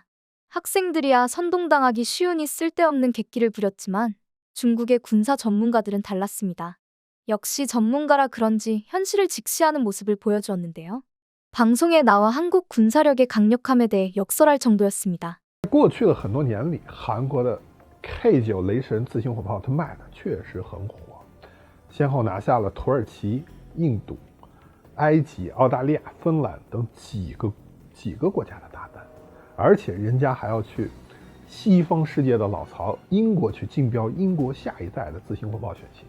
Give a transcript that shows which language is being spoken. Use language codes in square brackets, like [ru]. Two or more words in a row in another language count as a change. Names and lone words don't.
[ko] 학생들이야 선동당하기 쉬우니 쓸데없는 객기를 부렸지만 중국의 군사 전문가들은 달랐습니다. 역시 전문가라 그런지 현실을 직시하는 모습을 보여주었는데요. 방송에 나와 한국 군사력의 강력함에 대해 역설할 정도였습니다. [zh] 过去的很多年里，韩国的 K9雷神自行火炮它卖的确实很火，先后拿下了土耳其、印度、埃及、澳大利亚、芬兰等几个国家的大单，而且人家还要去西方世界的老巢英国去竞标英国下一代的自行火炮选型。